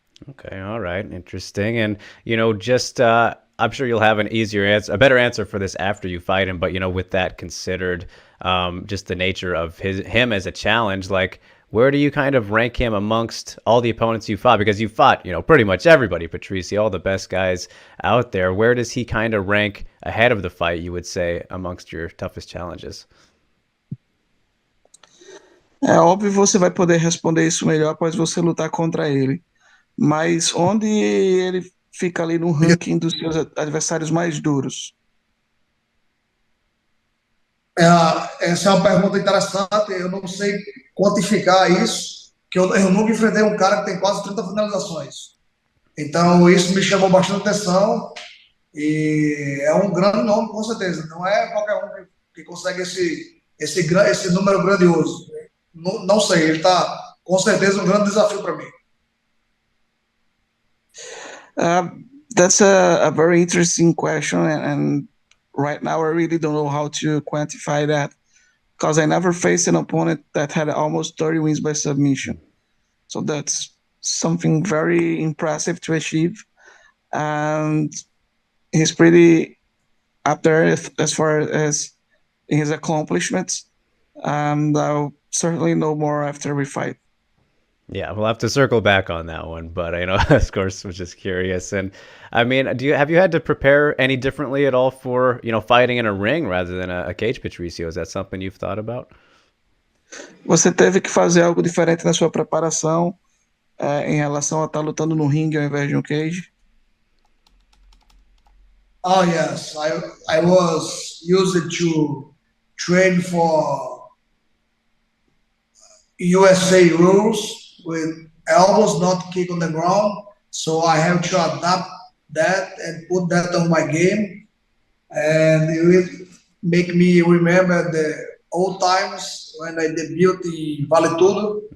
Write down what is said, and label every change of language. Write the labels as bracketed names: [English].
[English] Okay, all right, interesting. And just I'm sure you'll have a better answer for this after you fight him. But with that considered, just the nature of him as a challenge, like where do you kind of rank him amongst all the opponents you fought? Because you fought, pretty much everybody, Patricio, all the best guys out there. Where does he kind of rank ahead of the fight, you would say, amongst your toughest challenges? [Portuguese] É óbvio que você vai poder responder isso melhor após você lutar contra ele. Mas onde ele fica ali no ranking dos seus adversários mais duros? Essa é uma pergunta interessante. Eu não sei quantificar isso, que eu nunca enfrentei um cara que tem quase 30 finalizações. Então, isso me chamou bastante atenção e é um grande nome, com certeza. Não é qualquer um que consegue esse número grandioso. Não, não sei, ele está com certeza um grande desafio para mim. [English] That's a very interesting question, and right now I really don't know how to quantify that because I never faced an opponent that had almost 30 wins by submission. So that's something very impressive to achieve, and he's pretty up there as far as his accomplishments. And I'll certainly know more after we fight. Yeah, we'll have to circle back on that one, but I know, of course, was just curious. And I mean, have you had to prepare any differently at all for fighting in a ring rather than a cage, Patricio? Is that something you've thought about? [Portuguese] Você teve que fazer algo diferente na sua preparação em relação a estar lutando no ringue ao invés de um cage? [English] Oh yes, I was used to train for USA rules with elbows not kick on the ground, so I have to adapt that and put that on my game, and it will make me remember the old times when I debuted in Vale Tudo.